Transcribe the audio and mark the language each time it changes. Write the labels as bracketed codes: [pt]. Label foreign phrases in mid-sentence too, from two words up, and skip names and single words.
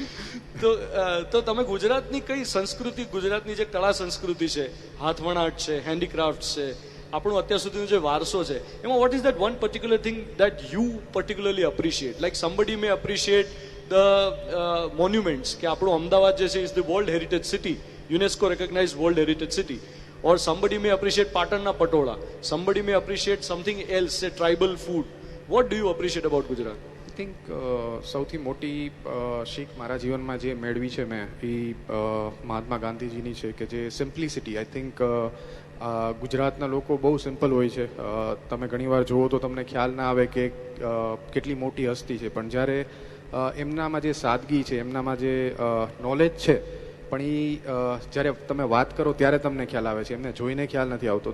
[gu] તો તમે ગુજરાતની કઈ સંસ્કૃતિ, ગુજરાતની જે કળા સંસ્કૃતિ છે, હાથવણાટ છે, હેન્ડીક્રાફ્ટ છે, આપણું અત્યાર સુધીનો જે વારસો છે, એમાં [en] What is that one particular thing that you particularly appreciate? Like somebody may appreciate the monuments, [gu] કે આપણું અમદાવાદ જે છે [en] is the World Heritage City, UNESCO recognize World Heritage City. ઓર somebody may appreciate [gu] પાટણના પટોળા, [en] somebody may appreciate something else, say tribal food. What do you appreciate about Gujarat? I think [gu] સૌથી મોટી શીખ મારા જીવનમાં જે મેળવી છે મેં, એ મહાત્મા ગાંધીજીની છે, કે જે સિમ્પ્લિસિટી. [en] I think [gu] ગુજરાતના લોકો બહુ સિમ્પલ હોય છે. તમે ઘણીવાર જુઓ તો તમને ખ્યાલ ના આવે કે કેટલી મોટી હસ્તી છે, પણ જ્યારે એમનામાં જે સાદગી છે, એમનામાં જે નોલેજ છે, પણ એ જ્યારે તમે વાત કરો ત્યારે તમને ખ્યાલ આવે છે, એમને જોઈને ખ્યાલ નથી આવતો.